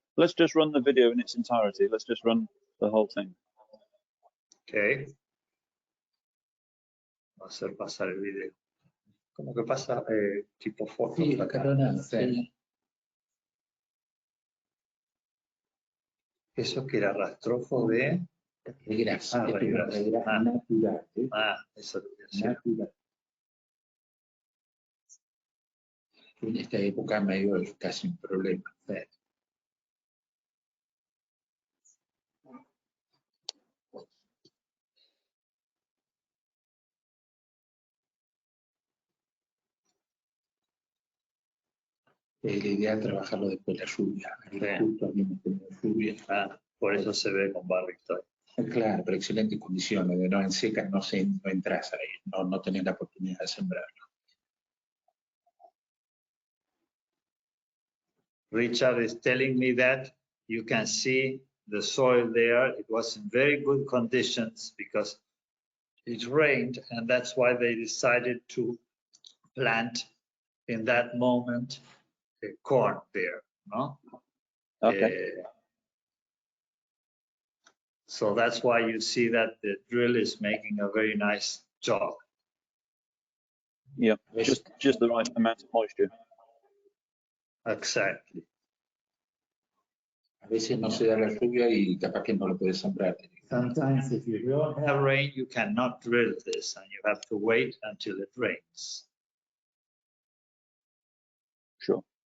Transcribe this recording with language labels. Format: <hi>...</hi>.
<en>Let's just run the video in its entirety. Let's just run the whole thing. Okay.</en> <es>Va a hacer pasar el video. ¿Cómo que pasa tipo foto? Sí, acá no, sí. Eso que era rastrojos de grasa. natural. Eso lo voy a hacer. Natural. En esta época medio es casi un problema. La idea es trabajarlo después de la lluvia. Justo habíamos tenido lluvia. Por eso se ve con barro todavía. Claro, pero excelentes condiciones. De no en seca no entras ahí, no tenés la oportunidad de sembrarlo.</es> <en>Richard is telling me that you can see the soil there. It was in very good conditions because it rained, and that's why they decided to plant in that moment corn there. No? Okay. So that's why you see that the drill is making a very nice job. Yeah, just the right amount of moisture. Exactly.</en> <es>A veces no se da la lluvia y capaz que no lo puedes sembrar.</es> <en>Sometimes if you don't have rain, you cannot drill this, and you have to wait until it rains. Sure.</en>